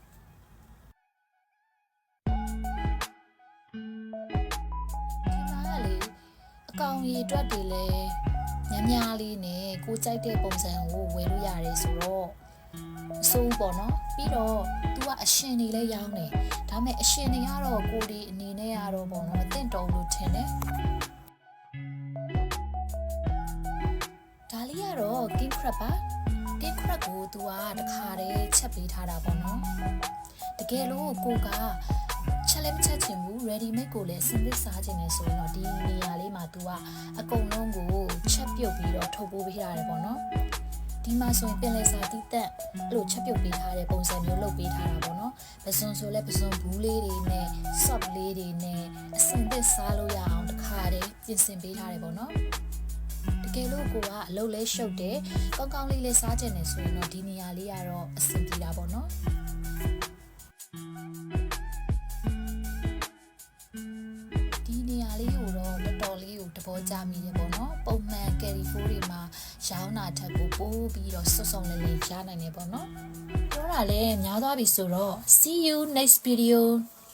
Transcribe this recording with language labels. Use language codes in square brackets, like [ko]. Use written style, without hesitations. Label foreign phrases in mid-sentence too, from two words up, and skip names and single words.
[my] ဒီမှာကလေအကောင်ရီအတွက်တွေလည်းများလေးနဲ့ကိုကြိုက်တဲ့ပုံစံကိုဝယ်လို့ရတယ်ဆိုတော့အဆိုးပေါ့နော်ပြီးတော့သူကအရှင်တွေလည်းရောင်းတယ်ဒါပေမဲ့အရှင်တွေကတော့ကိုဒီအနေနဲ့ကတော့ပေါ့နော်မသိတော့လို့ထင်တယ် ဒါလေးကတော့ [en] king crab [my] ပါ [en] king crab [my] ကိုသူကတခါတည်းချက်ပေးထားတာပေါ့နော်တကယ်လို့ကိုကချက်လည်းမချက်ချင်ဘူး [en] ready made [my] ကိုလည်းစင်သစ်စားချင်နေဆိုရင်တော့ဒီနေ ရာလေးမှာသူကအကုန်လုံးကိုချက်ပြုတ်ပြီးတော့ထုတ်ပိုးပေးထားတယ်ပေါ့နော်ဒီမှာဆိုရင်ပင်လယ်စာတီးတက်အဲ့လိုချက်ပြုတ်ပေးထားတဲ့ပုံစံမျိုးလုပ်ပေးထားတာပေါ့နော်ပစွန်ဆိုလဲပစွန်ဘူးလေးတွေနဲ့ soft လေးတွေနဲ့အစင်သစ်စားလို့ရအောင်တခါတည်းပြင်ဆင်ပေးထားတယ်ပေါ့နော်တကယ်လို့ကိုကအလုပ်လဲရှုပ်တယ်ကောင်းကောင်းလေးလေးစားကြတယ်ဆိုရင်တော့ဒီနေရာလေးကတော့အဆင်ပြေတာပေါ့နော် ဒီနေရာလေးကိုတော့တော်တော်လေးကိုတဘောကြမိတယ်ပေါ့နော်ပုံမှန် Carrefour တွေမှာရောင်းတာထက်ကိုပိုးပြီးတော့စွတ်ဆောင်လေးလေးရနိုင်တယ်ပေါ့နော်ပြောတာလည်းများသွားပြီဆိုတော့ [en] see you next video